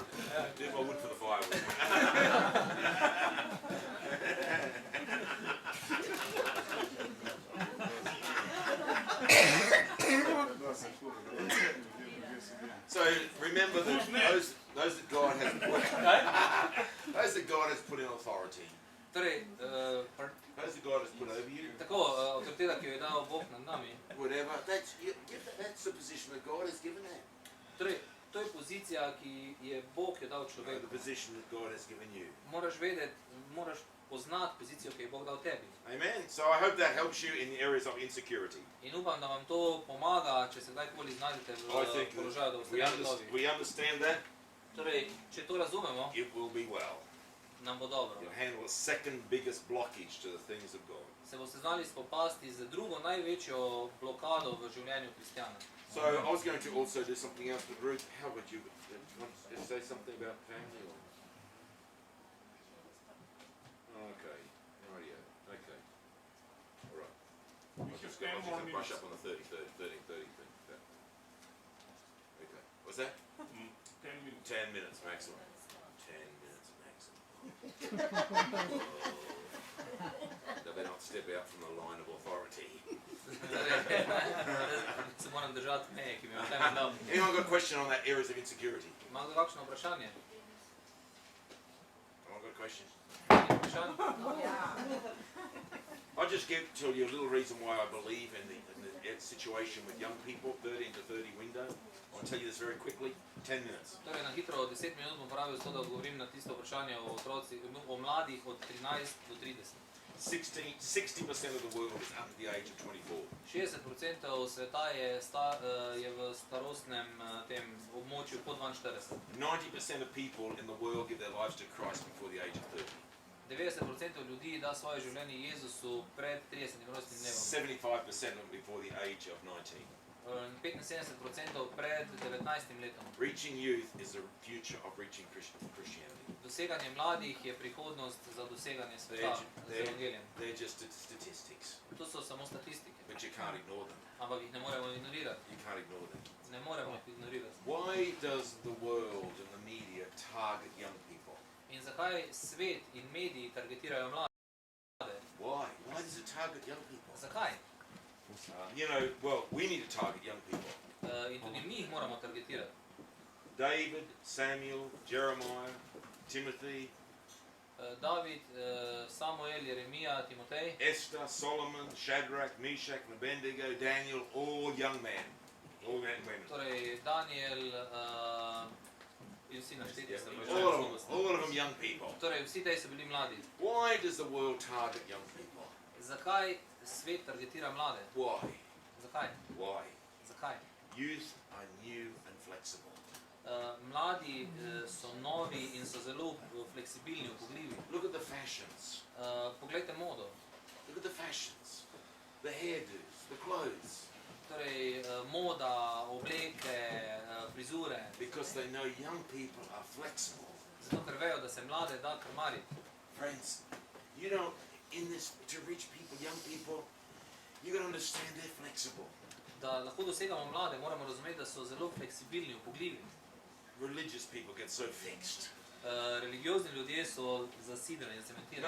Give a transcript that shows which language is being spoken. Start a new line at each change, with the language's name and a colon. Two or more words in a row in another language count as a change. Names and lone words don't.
English: Do my wood for the firewood. So remember that those that God has put in authority,
Slovenian: Torej,
English: those that God has put over you,
Slovenian: tako, avtoriteta, ki jo je dal Bog nad nami,
English: whatever, that's the position that God has given them.
Slovenian: torej, to je pozicija, ki je Bog jo dal
English: The
Slovenian: človeku.
English: position that God has given you.
Slovenian: Moraš vedeti, moraš poznati pozicijo, ki je Bog dal tebi.
English: Amen. So I hope that helps you in the areas of insecurity.
Slovenian: In upam, da vam to pomaga, če se kdajkoli znajdete
English: I
Slovenian: v
English: think
Slovenian: položaju, da
English: that
Slovenian: boste negotovi.
English: we understand that,
Slovenian: Torej, če to razumemo,
English: it will be well.
Slovenian: nam bo dobro.
English: You'll handle the second biggest blockage to the things of God.
Slovenian: Se boste znali spopasti z drugo največjo blokado v življenju kristjana.
English: So I was going to also do something else, but Ruth, how would you want to say something about family? Or? Okay, rightio. Okay, all right. We I'll can just spend more have to brush minutes. up on the 30 thing. Okay, what's that? 10 minutes. 10 minutes maximum. 10 minutes maximum. That they not step out from the line of authority.
Slovenian: Se moram držati meje, ki mi jo temelj dal.
English: Anyone got a question on that areas of insecurity?
Slovenian: Ima kdo kakšno vprašanje?
English: Anyone got a question?
Slovenian: Vprašanje?
English: I'll just tell you a little reason why I believe in the situation with young people, 13 to 30 window. I'll tell you this very quickly. 10 minutes.
Slovenian: Torej, na hitro 10 minut bom porabil zato, da odgovorim na tisto vprašanje o otrocih, o mladih od 13 do 30.
English: 60% of the world is under the age of 24.
Slovenian: 60% sveta je v starostnem tem območju pod 42.
English: 90% of people in the world give their lives to Christ before the age of 30.
Slovenian: 90% ljudi da svoje življenje Jezusu pred 30. rojstnim dnevom.
English: 75% of them before the age of 19.
Slovenian: 75% pred 19. letom.
English: Reaching youth is the future of reaching Christianity.
Slovenian: Doseganje mladih je prihodnost za doseganje sveta z evangelijem.
English: They're just statistics,
Slovenian: To so samo statistike,
English: but you can't ignore them.
Slovenian: ampak jih ne moremo ignorirati.
English: You can't ignore them.
Slovenian: Ne moremo jih ignorirati.
English: Why does the world and the media target young people?
Slovenian: In zakaj svet in mediji targetirajo mlade?
English: Why? Why does it target young people?
Slovenian: Zakaj?
English: We need to target young people.
Slovenian: In tudi mi jih moramo targetirati.
English: David, Samuel, Jeremiah, Timothy,
Slovenian: David, Samuel, Jeremija, Timotej,
English: Esther, Solomon, Shadrach, Meshach, Abednego, Daniel, all young men. All young women.
Slovenian: torej Daniel, In vsi našteti so bili
English: All of them young people.
Slovenian: Torej, vsi tej so bili mladi.
English: Why does the world target young people?
Slovenian: Zakaj svet targetira mlade?
English: Why?
Slovenian: Zakaj?
English: Why?
Slovenian: Zakaj?
English: Youth are new and flexible.
Slovenian: Mladi so novi in so zelo fleksibilni, upogljivi.
English: Look at the fashions.
Slovenian: Poglejte modo.
English: Look at the fashions. The hairdos, the clothes.
Slovenian: Torej, moda, obleke, frizure.
English: Because they know young people are flexible.
Slovenian: Zato, ker vejo, da se mlade da krmariti.
English: Friends, you know, in this, to reach people, young people, you got to understand they're flexible.
Slovenian: Da lahko dosegamo mlade, moramo razumeti, da so zelo fleksibilni, upogljivi.
English: Religious people get so fixed.
Slovenian: Religiozni ljudje so zasidrani, zacementirani.